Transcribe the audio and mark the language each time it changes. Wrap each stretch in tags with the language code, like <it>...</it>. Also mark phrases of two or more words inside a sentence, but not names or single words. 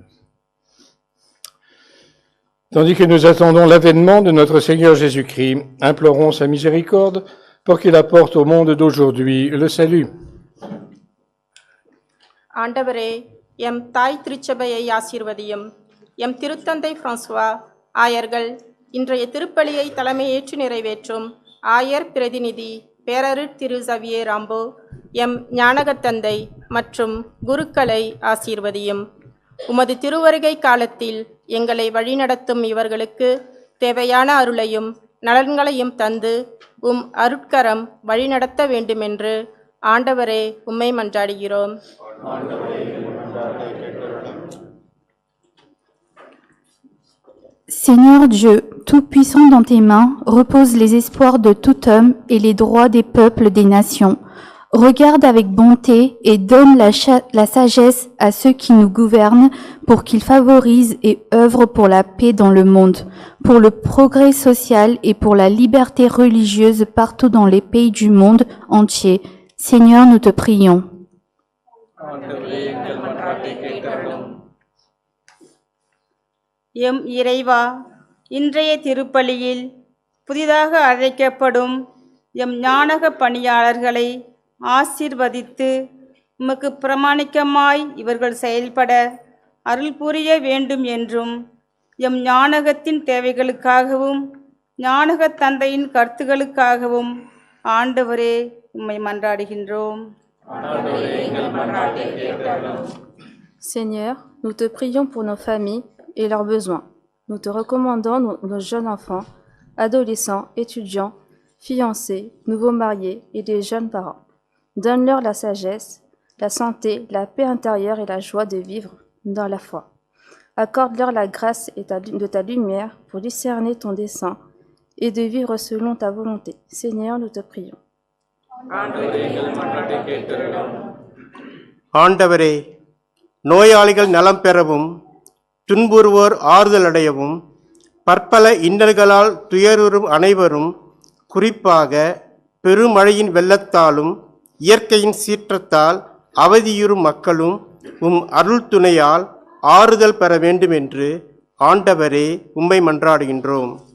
<fr>Tandis que nous attendons l'avènement de notre Seigneur Jésus-Christ, implorons sa miséricorde pour qu'il apporte au monde d'aujourd'hui le salut.</fr> <ta>ஆண்டவரே, எம் தாய் திருச்சபையை ஆசீர்வதியும். எம் திருத்தந்தை பிரான்சுவா ஆயர்கள் இன்றைய திருப்பலியை தலைமையேற்று நிறைவேற்றும் ஆயர் பிரதிநிதி பேரருட் திரு சவியர் ராம்போ, எம் ஞானகத்தந்தை மற்றும் குருக்களை ஆசீர்வதியும். உமது திருவருகை காலத்தில் எங்களை வழிநடத்தும் இவர்களுக்கு தேவையான அருளையும் நலன்களையும் தந்து உம் அருட்கரம் வழிநடத்த வேண்டுமென்று ஆண்டவரே உம்மை மன்றாடுகிறோம்.</ta> <fr>Seigneur Dieu, tout-puissant dans tes mains, repose les espoirs de tout homme et les droits des peuples des nations. Regarde avec bonté et donne la sagesse à ceux qui nous gouvernent pour qu'ils favorisent et œuvrent pour la paix dans le monde, pour le progrès social et pour la liberté religieuse partout dans les pays du monde entier. Seigneur, nous te prions.</fr> <ta>எம் இறைவா, இன்றைய திருப்பலியில் புதிதாக அழைக்கப்படும் எம் ஞானக பணியாளர்களை ஆசீர்வதித்து உமக்கு பிரமாணிக்கமாய் இவர்கள் செயல்பட அருள் புரிய வேண்டும் என்றும் எம் ஞானகத்தின் தேவைகளுக்காகவும் ஞானக தந்தையின் கருத்துகளுக்காகவும் ஆண்டவரே உம்மை மன்றாடுகின்றோம்.</ta> <fr>Seigneur, nous te prions pour nos familles et leurs besoins. Nous te recommandons nos jeunes enfants, adolescents, étudiants, fiancés, nouveaux mariés et des jeunes parents. Donne-leur la sagesse, la santé, la paix intérieure et la joie de vivre dans la foi. Accorde-leur la grâce de ta lumière pour discerner ton dessein et de vivre selon ta volonté. Seigneur, nous te prions.</fr> <ta>ஆண்டவரே, நோயாளிகள் நலம் பெறவும் துன்புறுவோர் ஆறுதல் அடையவும் பற்பல இன்னல்களால் துயருறும் அனைவரும், குறிப்பாக பெருமழையின் வெள்ளத்தாலும் இயற்கையின் சீற்றத்தால் அவதியுறும் மக்களும் உம் அருள் துணையால் ஆறுதல் பெற வேண்டும் என்று ஆண்டவரே உம்மை மன்றாடுகின்றோம்.</ta>